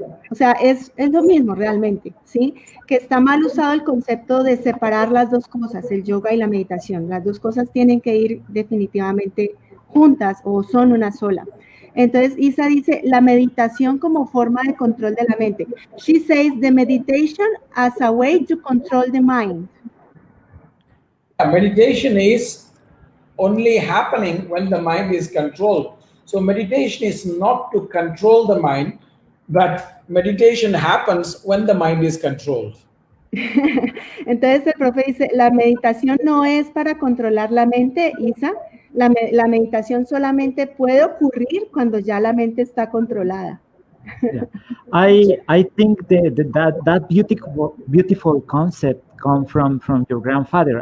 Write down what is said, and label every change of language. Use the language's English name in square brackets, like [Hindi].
[Spanish] O sea, es lo mismo realmente, ¿sí? Que está mal usado el concepto de separar las dos cosas, el yoga y la meditación. Las dos cosas tienen que ir definitivamente juntas o son una sola. Entonces, Isa dice, la meditación como forma de control de la mente. [English] She says the meditation as a way to control the mind. Meditation is only happening when the mind is controlled. So meditation is not to control the mind, but meditation happens when the mind is controlled. [Spanish] Entonces el profe dice, la meditación no es para controlar la mente, Isa. La meditación solamente puede ocurrir cuando ya la mente está controlada. [English] Yeah. I think that beautiful concept come from your grandfather.